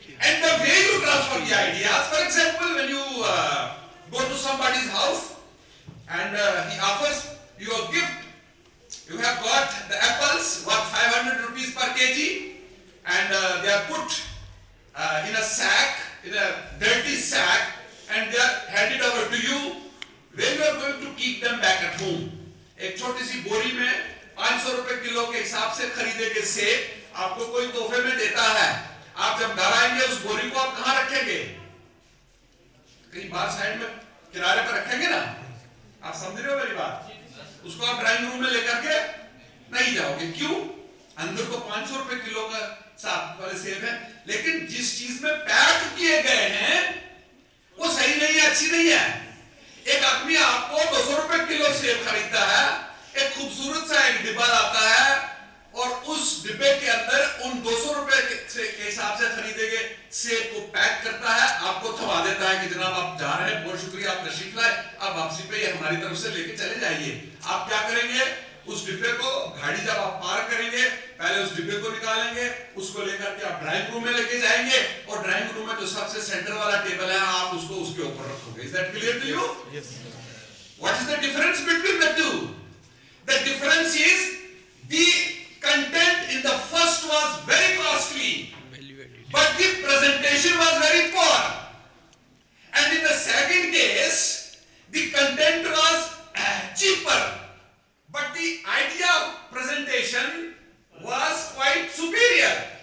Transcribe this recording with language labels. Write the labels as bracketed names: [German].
[English] And the way you transfer the ideas, for example, when you go to somebody's house and he offers you a gift, you have got the apples worth 500 rupees per kg, and they are put in a sack, in a dirty sack, and they are handed over to you. When you are going to keep them back at home, [Hindi] एक छोटी सी बोरी में 500 रुपए kilo के हिसाब से खरीदे गए सेब आपको कोई तोहफे में देता है। आप जब घर आएंगे उस बोरी को आप कहाँ रखेंगे? कहीं बाहर साइड में किनारे पर रखेंगे ना? आप समझ रहे हो मेरी बात? उसको आप ड्राइंग रूम में लेकर के नहीं जाओगे। क्यों? अंदर को 500 रुपए किलो का साफ वाले सेब है, लेकिन जिस चीज में पैक किए गए हैं वो सही नहीं है, अच्छी नहीं है। एक आदमी आपको 200 रुपए किलो सेब खरीदता है, एक खूबसूरत सा एक डिब्बा लाता है और उस डिब्बे के अंदर उन 200 रुपए के हिसाब से खरीदे गए सेब को पैक करता है, आपको थमा देता है कि जनाब आप जा रहे हैं, बहुत शुक्रिया, आप तशरीफ लाए, आप वापसी पे ये हमारी तरफ से लेके चले जाइए। आप क्या करेंगे? उस डिब्बे को, गाड़ी जब आप पार्क करेंगे, पहले उस डिब्बे को निकालेंगे, उसको लेकर के आप ड्राइंग रूम में लेके जाएंगे और ड्राइंग रूम में जो सबसे सेंटर वाला टेबल है आप उसको उसके ऊपर रखोगे। [English] Is that clear to you? Yes. What is the difference between the two? The difference is the content in the first was very costly, but the presentation was very poor. And in the second case, the content was cheaper, but the idea of presentation was quite superior.